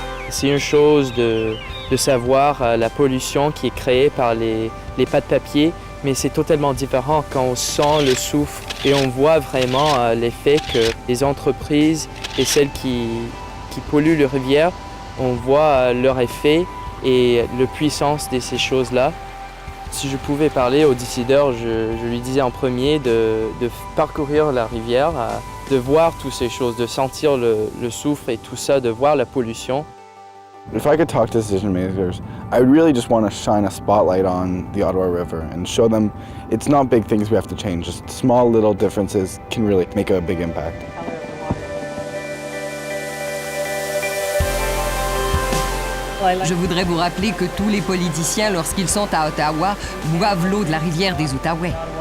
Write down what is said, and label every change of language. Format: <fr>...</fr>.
<fr>C'est une chose de savoir la pollution qui est créée par les pâtes-papier, mais c'est totalement différent quand on sent le souffle et on voit vraiment l'effet que les entreprises et celles qui polluent les rivières, on voit leur effet et la puissance de ces choses-là. Si je pouvais parler aux décideurs, je lui disais en premier de parcourir la rivière, de voir toutes ces choses, de sentir le souffle et tout ça, de voir la pollution.</fr> <en>If I could talk to decision makers, I would really just want to shine a spotlight on the Ottawa River and show them it's not big things we have to change, just small little differences can really make a big impact.</en> <fr>Je voudrais vous rappeler que tous les politiciens, lorsqu'ils sont à Ottawa, boivent l'eau de la rivière des Outaouais.</fr>